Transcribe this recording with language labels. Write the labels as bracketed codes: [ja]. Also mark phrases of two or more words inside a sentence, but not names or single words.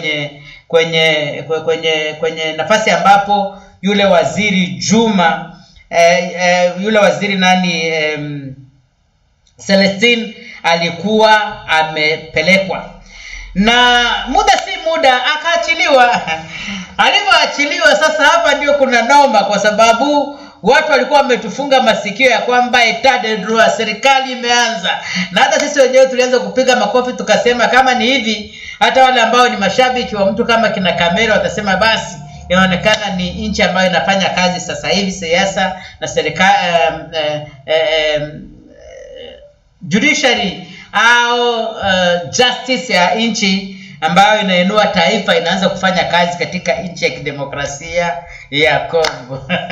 [sw] kwenye nafasi ambapo yule waziri Juma yule waziri Celestine alikuwa amepelekwa, na muda si muda akaachiliwa. Alivyoachiliwa sasa, hapa ndio kuna noma, kwa sababu watu walikuwa wametufunga masikio ya kwamba [fr] etat de droit, [sw] serikali imeanza. Na hata sisi wenyewe tulianza kupiga makofi tukasema kama ni hivi, hata wale ambao ni mashabiki wa mtu kama kina Kamerhe watasema basi inaonekana ni nchi ambayo inafanya kazi sasa hivi, siasa na serikali judiciary au justice ya nchi ambayo inainua taifa inaanza kufanya kazi katika nchi ya kidemokrasia ya Kongo.